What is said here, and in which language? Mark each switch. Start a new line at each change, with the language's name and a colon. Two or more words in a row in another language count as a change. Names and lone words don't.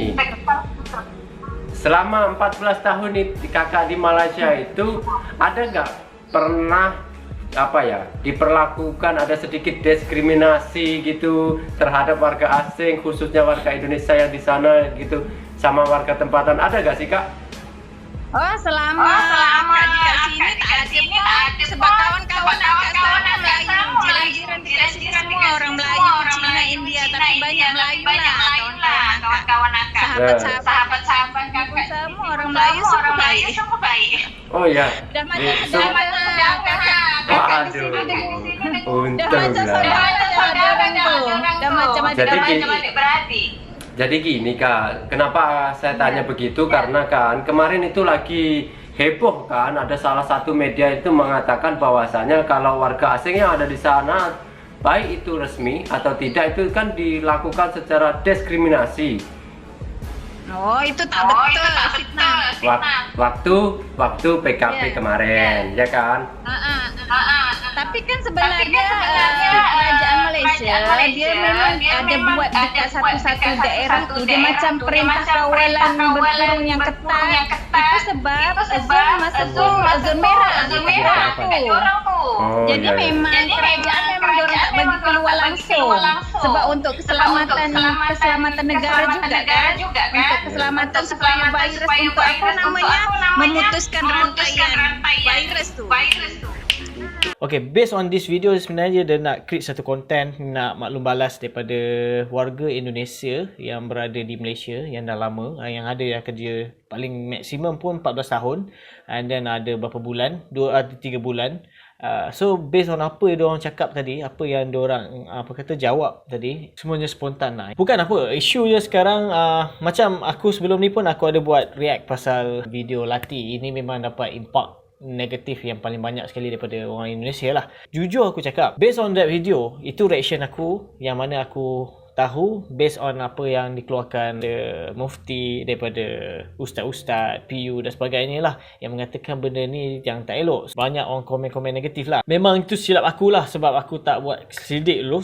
Indonesian: Selama 14 tahun kakak di Malaysia itu ada nggak pernah diperlakukan ada sedikit diskriminasi gitu terhadap warga asing, khususnya warga Indonesia yang di sana gitu, sama warga tempatan, ada nggak sih Kak?
Malay: Oh selama akak di sini tak ada sebab kawan-kawan akak Melayu, jiran-jiran dikasih semua orang Melayu, Cina, India, tapi banyak Melayu lah kawan-kawan akak, sahabat-sahabat kakak semua orang Melayu semua baik.
Indonesian: Oh ya.
Malay: Dah macam kakak di sini Untung lah.
Indonesian: Jadi gini Kak, kenapa saya tanya begitu? Karena kan kemarin itu lagi heboh kan, ada salah satu media itu mengatakan bahwasanya kalau warga asing yang ada di sana baik itu resmi atau tidak, itu kan dilakukan secara diskriminasi. Oh,
Malay: itu tak betul, fitnah.
Indonesian: Waktu PKP kemarin, ya kan?
Malay: Tapi kan sebenarnya kerajaan Malaysia dia memang ada buat dekat satu-satu daerah tu dia macam perintah kawalan berkurung yang ketat. Itu sebab zon masa tu zon merah dekat orang tu. Jadi memang kerajaan memang orang tak bagi keluar langsung sebab untuk keselamatan negara juga kan, untuk keselamatan supaya virus untuk apa namanya memutuskan rantaian virus tu. Okay,
English: based on this video
Malay: sebenarnya dia nak create satu content, nak maklum balas daripada warga Indonesia yang berada di Malaysia yang dah lama, yang ada yang kerja paling maksimum pun 14 tahun,
English: and then
Malay: ada berapa bulan, 2 atau 3 bulan.
English: So based on
Malay: apa dia orang cakap tadi, apa yang dia orang jawab tadi, semuanya spontan lah. Bukan apa, isu je sekarang macam aku sebelum ni pun aku ada buat react pasal video Lati. Ini memang dapat impact negatif yang paling banyak sekali daripada orang Indonesia lah. Jujur aku cakap,
English: based on that video,
Malay: itu reaction aku yang mana aku tahu
English: based on
Malay: apa yang dikeluarkan mufti, daripada ustaz-ustaz, PU dan sebagainya lah, yang mengatakan benda ni yang tak elok. Banyak orang komen-komen negatif lah. Memang itu silap aku lah sebab aku tak buat selidik dulu.